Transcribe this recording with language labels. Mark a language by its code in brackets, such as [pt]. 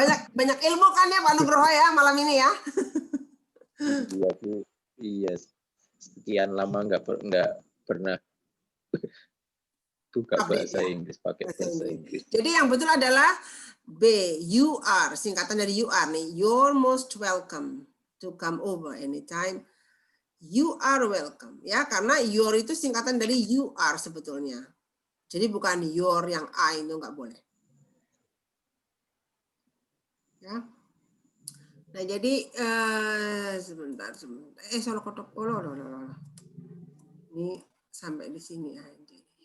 [id] Banyak ilmu kan ya Pak Nugroho ya malam ini ya. Iya Bu, iya. Sekian lama nggak pernah buka bahasa Inggris, pakai bahasa Inggris. Jadi yang betul adalah B, [en] you are, [id] singkatan dari you are nih. [en] You're most welcome to come over anytime. You are welcome, [id] ya, karena your itu singkatan dari you are sebetulnya. Jadi bukan your yang I, itu nggak boleh. Ya. Nah jadi sebentar. Soal kotak ini sampai di sini aja.